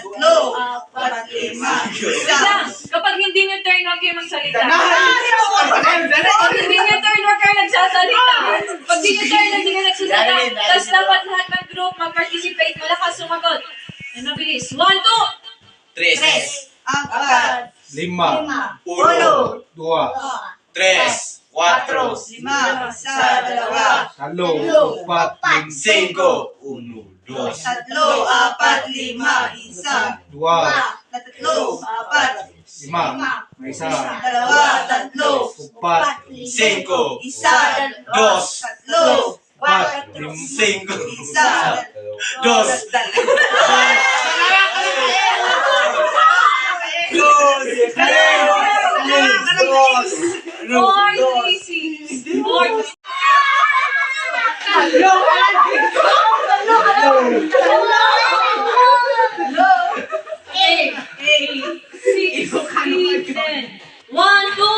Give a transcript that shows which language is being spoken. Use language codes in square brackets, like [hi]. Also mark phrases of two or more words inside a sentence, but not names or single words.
[tl] tatlo, apat, lima, Wait lang. Kapag hindi nyo turn, huwag kayo magsalita. Dali. Pag hindi nyo turn, huwag kayo nagsasalita. Pag hindi nyo turn, hindi kayo nagsasalita. Tapos dapat lahat ng group mag-participate. Malakas sumagot. Ano, bilis. 1, 2. [es] Tres. [tl] apat, 5, [es] Uno. 2, Tres. Cuatro. [tl] lima, isa, dalawa, 3, 4, [es] Cinco. Uno. Dos. [tl] tatlo, apat, lima, isa, 2, tatlo, apat, 5, may isa, dalawa, tatlo, 4, [es] Cinco. [tl] isa, [es] Dos. [tl] tatlo, 4, [es] Cinco. [tl] isa, [es] Dos. [en] More easy. More. Eight, 6, 7. 1,